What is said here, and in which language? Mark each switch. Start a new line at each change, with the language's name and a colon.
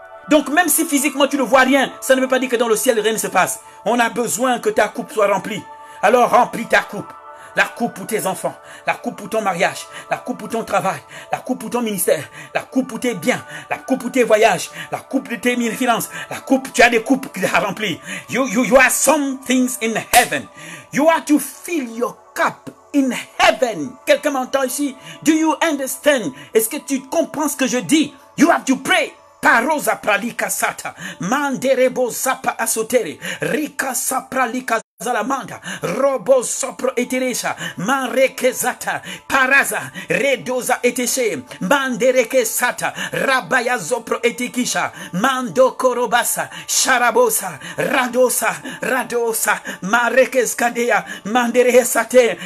French: Donc même si physiquement tu ne vois rien, ça ne veut pas dire que dans le ciel rien ne se passe. On a besoin que ta coupe soit remplie. Alors remplis ta coupe. La coupe pour tes enfants, la coupe pour ton mariage, la coupe pour ton travail, la coupe pour ton ministère, la coupe pour tes biens, la coupe pour tes voyages, la coupe pour tes finances, la coupe, tu as des coupes qui à remplir.
English: You have some things in heaven. You have to fill your cup in heaven.
French: Quelqu'un m'entend ici?
English: Do you understand?
French: Est-ce que tu comprends ce que je dis?
English: You have to pray. Parosa pralika sata, manderebo zapa asotere, rika sapralika zalamanda, robo sopro eteresa, manreke zata, paraza, redoza etese, mandereke sata, rabaya zopro etikisha, mando korobasa, sharabosa, radosa, mareke skadea, mandere sate.